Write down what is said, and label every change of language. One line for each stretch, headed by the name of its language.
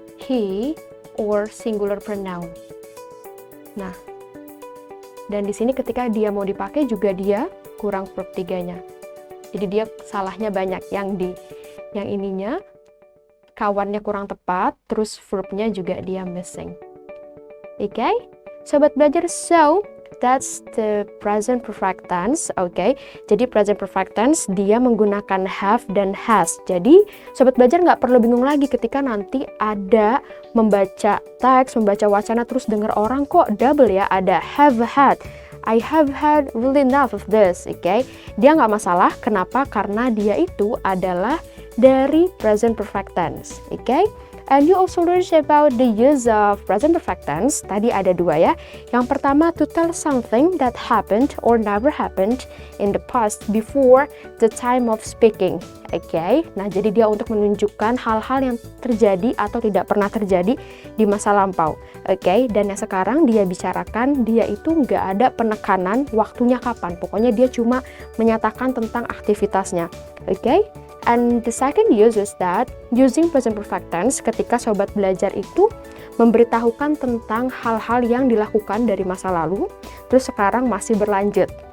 Indonesian: he or singular pronoun. Nah, dan di sini ketika dia mau dipakai juga dia kurang verb 3-nya. Jadi dia salahnya banyak, yang ininya kawannya kurang tepat, terus verbnya juga dia missing.
English: Oke, sobat belajar, so that's the present perfect tense.
Indonesian: Oke, jadi present perfect tense dia menggunakan have dan has. Jadi sobat belajar nggak perlu bingung lagi ketika nanti ada membaca teks, membaca wacana terus dengar orang kok double ya, ada have had.
English: I have had really enough of this.
Indonesian: Oke, dia nggak masalah. Kenapa? Karena dia itu adalah dari present perfect tense.
English: Oke, and you also learn about the use of present perfect tense.
Indonesian: Tadi ada dua ya. Yang pertama,
English: to tell something that happened or never happened in the past before the time of speaking.
Indonesian: Oke, nah jadi dia untuk menunjukkan hal-hal yang terjadi atau tidak pernah terjadi di masa lampau. Oke, dan yang sekarang dia bicarakan, dia itu nggak ada penekanan waktunya kapan. Pokoknya dia cuma menyatakan tentang aktivitasnya. Oke,
English: and the second use is that using present perfect tense
Indonesian: ketika sobat belajar itu memberitahukan tentang hal-hal yang dilakukan dari masa lalu, terus sekarang masih berlanjut.